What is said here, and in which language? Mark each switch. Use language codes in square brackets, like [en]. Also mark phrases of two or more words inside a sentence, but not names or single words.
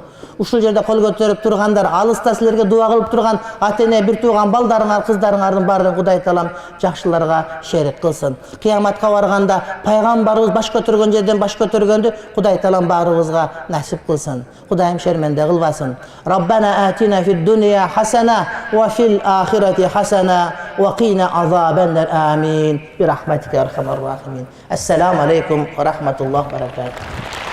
[ky] Ушул жерде кол көтөрүп тургандар, алыста силерге дуа кылып турган ата-эне, бир тууган балдарыңар, кыздарыңардын баарын Кудай Таалам жакшыларга шерик кылсын. Кыяматка барганда пайгамбарыбыз баш көтөргөн жерден баш көтөргөндү Кудай Таалам баарыбызга насип кылсын. Кудайым шерменде кылбасын. [ar] ربنا آتنا في الدنيا حسنة وفي الآخرة حسنة وقنا عذابا آمين. برحمتك يا أرحم الراحمين. السلام عليكم ورحمة الله وبركاته.